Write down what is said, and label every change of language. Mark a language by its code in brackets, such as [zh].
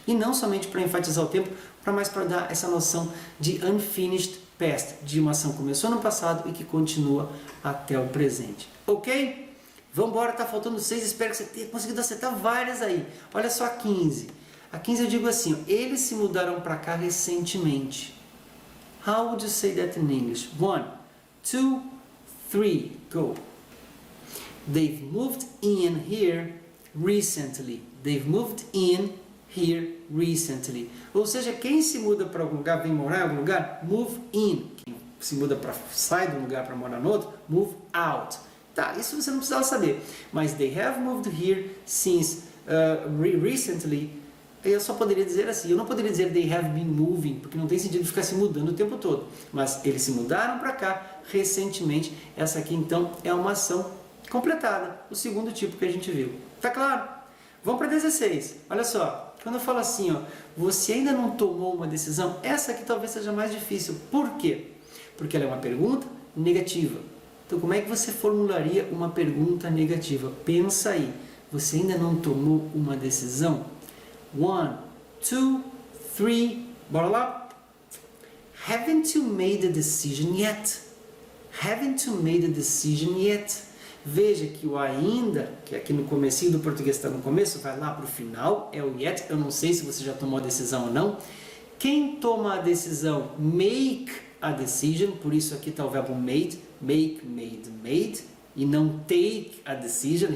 [pt] E não somente para enfatizar o tempo, mas para dar essa noção de [en] unfinished past, [pt] de uma ação que começou no passado e que continua até o presente. Ok? Vamos embora, tá faltando 6, espero que você tenha conseguido acertar várias aí. Olha só a 15. A 15 eu digo assim, ó, eles se mudaram para cá recentemente. [en] How would you say that in English? 1, 2, 3, go. They've moved in here recently. They've moved in here recently. [pt] Ou seja, quem se muda para algum lugar, vem morar em algum lugar, move in. Quem se muda para sai de um lugar para morar no outro, move out. Tá, isso você não precisava saber. [en] Mas they have moved here since recently. [pt] Eu só poderia dizer assim, eu não poderia dizer [en] they have been moving, [pt] porque não tem sentido ficar se mudando o tempo todo. Mas eles se mudaram para cá recentemente. Essa aqui então é uma ação completada, o segundo tipo que a gente viu. Tá claro? Vamos para 16. Olha só, quando eu falo assim, ó, você ainda não tomou uma decisão, essa aqui talvez seja mais difícil. Por quê? Porque ela é uma pergunta negativa. Então, como é que você formularia uma pergunta negativa? Pensa aí. Você ainda não tomou uma decisão? 1, 2, 3, bora lá? [en] Haven't you made a decision yet? Haven't you made a decision yet? [pt] Veja que o ainda, que aqui no comecinho do português está no começo, vai lá para o final, é o yet. Eu não sei se você já tomou a decisão ou não. Quem toma a decisão, [en] make a decision, [pt] por isso aqui está o verbo [en] made, make, made, made, [pt] e não [en] take a decision.